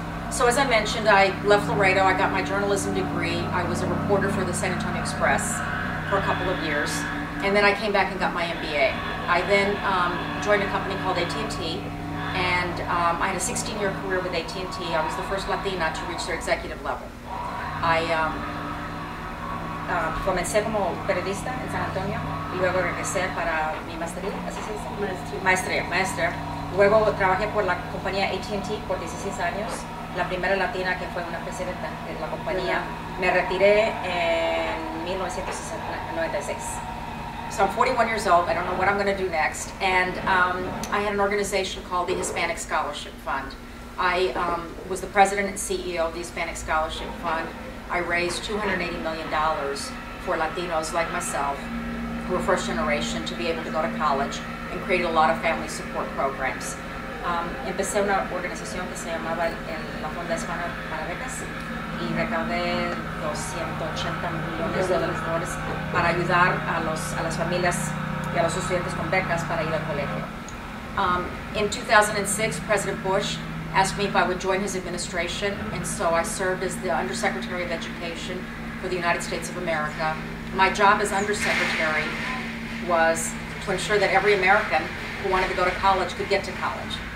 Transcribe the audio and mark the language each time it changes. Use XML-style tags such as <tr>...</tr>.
<en>So as I mentioned, I left Laredo. I got my journalism degree. I was a reporter for the San Antonio Express for a couple of years. And then I came back and got my MBA. I then joined a company called AT&T, and I had a 16-year career with AT&T. I was the first Latina to reach their executive level.</en> <es>I comencé como periodista en San Antonio y luego regresé para mi maestría, ¿así se dice? Maestría. Luego trabajé por la compañía AT&T por 16 años, la primera latina que fue una presidenta de la compañía. Me retiré en 1996.</es> <en>So I'm 41 years old. I don't know what I'm going to do next. And I had an organization called the Hispanic Scholarship Fund. I was the president and CEO of the Hispanic Scholarship Fund. I raised $280 million for Latinos like myself, who were first generation, to be able to go to college, and created a lot of family support programs.</en> <es>Empecé una organización que se llamaba la Fundación para Becas y recaudé 280 millones de dólares para ayudar a las familias y a los estudiantes con becas para ir al colegio.</es> <en>In 2006, President Bush asked me if I would join his administration, and so I served as the Undersecretary of Education for the United States of America. My job as Undersecretary was to ensure that every American who wanted to go to college could get to college.</en>